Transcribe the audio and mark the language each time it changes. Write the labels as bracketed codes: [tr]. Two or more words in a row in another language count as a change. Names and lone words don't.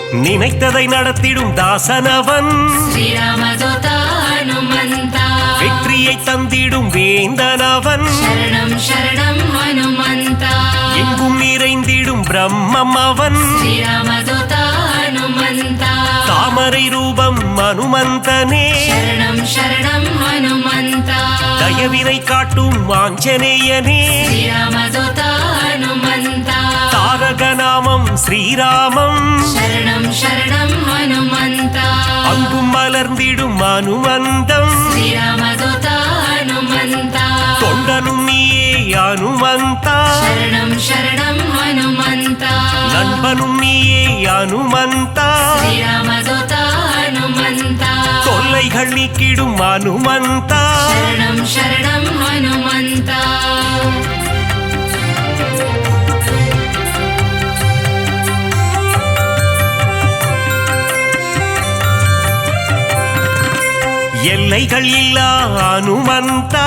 [ta] நினைத்ததை நடத்திடும் தாசனவன் [sa] श्रीरामदूता हनुमन्ता [ta] வெற்றி வெற்றியை தந்திடும் வேந்தனவன் [sa] शरणं शरणं हनुमन्ता [ta] எங்கும் நிறைந்திடும் பிரம்மம் அவன் [sa] श्रीरामदूता हनुमन्ता [ta] தாமரை ரூபம் அனுமந்தனே [sa] शरणं शरणं हनुमन्ता [ta] தயவினை காட்டும் ஆஞ்சநேயனே [sa] श्रीरामदूता हनुमन्ता [ta] தாரக நாமம் ஸ்ரீராமம் [sa] शरणं शरणं हनुमन्ता [ta] அங்கும் மலர்ந்திடும் அனுமந்தம் [sa] श्रीरामदूता हनुमन्ता [ta] தொண்டனும் நீயே அனுமந்தா [sa] शरणं शरणं हनुमन्ता [ta] நண்பனும் நீயே அனுமந்தா [sa] श्रीरामदूता हनुमन्ता [ta] தொல்லைகள் நீக்கிடும் அனுமந்தா [sa] शरणं शरणं हनुमन्ता [ta] எல்லைகள் இல்லா அனுமந்தா